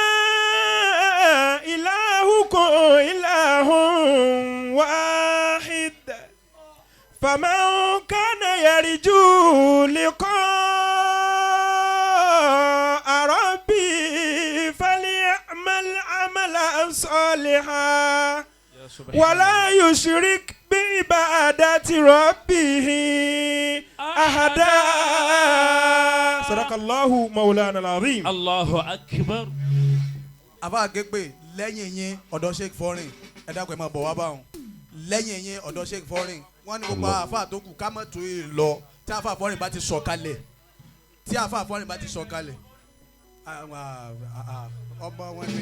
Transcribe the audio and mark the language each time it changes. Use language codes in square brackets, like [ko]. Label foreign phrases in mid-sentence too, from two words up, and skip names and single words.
[ar] إله واحد فمن كان يرجو لقاء ربه فليعمل عملا صالحا ولا يشرك بعبادة ربه أحدا. صدق الله مولانا العظيم. الله أكبر. [yo] Àbá àgégbè lẹ́yìn yín ọ̀dọ̀ Sheikh Foreign ẹ dákun ẹ máa bọ̀ wá báwọn lẹ́yìn yín ọ̀dọ̀ Sheikh Foreign wọ́n ní gbogbo àáfàá tó kù ká mọ̀ tó yìí lọ tí àáfàá Foreign bá ti sọ̀ kalẹ̀ tí àáfàá Foreign bá ti sọ̀ kalẹ̀ ọmọ wọn ni